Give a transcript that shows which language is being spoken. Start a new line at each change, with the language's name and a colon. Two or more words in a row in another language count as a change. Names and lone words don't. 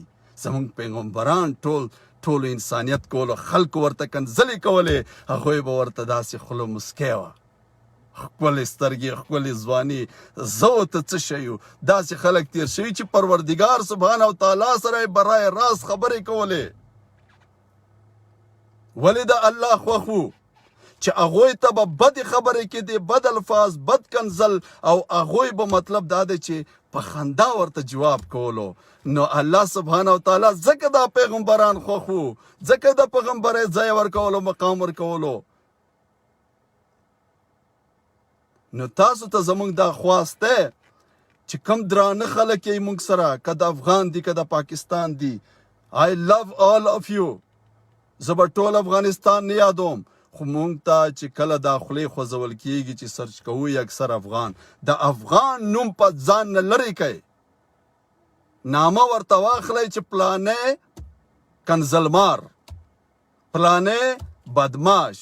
Pashto: زمونږ پیغمبران ټولو انسانیت کولو، خلکو ورته کنځلې کولې، هغوی به ورته داسې خوله مسکی وه، ښکلې سترګې، ښکلې ځواني، زه ورته څه شی یو. داسې خلک تیر شوي چې پروردګار
Arabic: سبحانه وتعالی
Pashto: سره یې برای راست خبرې کولې. ولې د الله خوښ وو چې هغوی ته به بدې خبرې کېدې، بد الفاظ، بد کنځل، او هغوی به مطلب دا دی چې په خندا ورته جواب کولو. نو
Arabic: الله سبحانه وتعالی
Pashto: ځکه دا پیغمبران خوښ وو، ځکه د پیغمبرۍ ځای ورکولو، مقام ورکولو. نو تاسو ته زمونږ دا خواست دی چې کم درانه خلک یې موږ سره، که د افغان دي که د پاکستان دي،
English: I love all of you.
Pashto: زه به ټول افغانستان نه یادوم، خو مونږ ته چې کله دا خولې خوځول کېږي چې سرچ کوو اکثر افغان، د افغان نوم په ځان نه لرې کړئ، نامه ورته واخلئ چې پلانې کنزلمار، پلانې بدماش.